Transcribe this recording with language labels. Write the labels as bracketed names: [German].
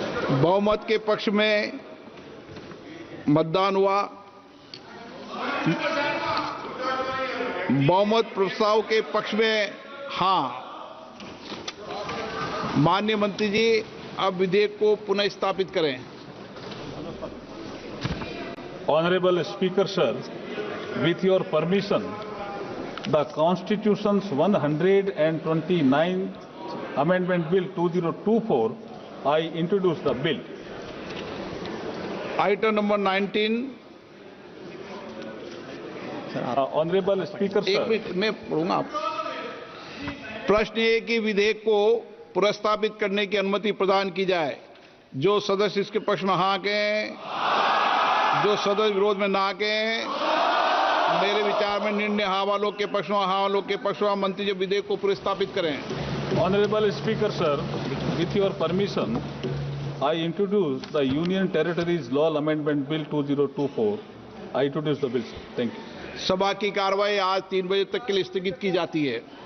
[Hindi] बहुमत के पक्ष में मतदान हुआ। बहुमत प्रस्ताव के पक्ष में हाँ। माननीय मंत्री जी, अब विधेयक को पुनः स्थापित करें। [English] Honorable Speaker, sir, with your permission, the Constitution's 129th Amendment Bill 2024, I introduce the bill. [Hindi] Item number 19। [English] Honorable Speaker, [Hindi] एक [English] sir. [Hindi] मिनट में पढ़ूंगा। प्रश्न ये कि विधेयक को पुनर्स्थापित करने की अनुमति प्रदान की जाए। जो सदस्य इसके पक्ष में हाँ कहें, जो सदस्य विरोध में ना कहें। मेरे विचार में निर्णय हाँ वालों के पक्ष में, हाँ वालों के पक्ष में। मंत्री जी विधेयक को पुनर्स्थापित करें। [English] Honorable Speaker, sir, with your permission, I introduce the Union Territories Law Amendment Bill 2024. I introduce the bill, sir. Thank you. [Hindi] सभा की कार्रवाई आज 3 बजे तक के लिए स्थगित की जाती है।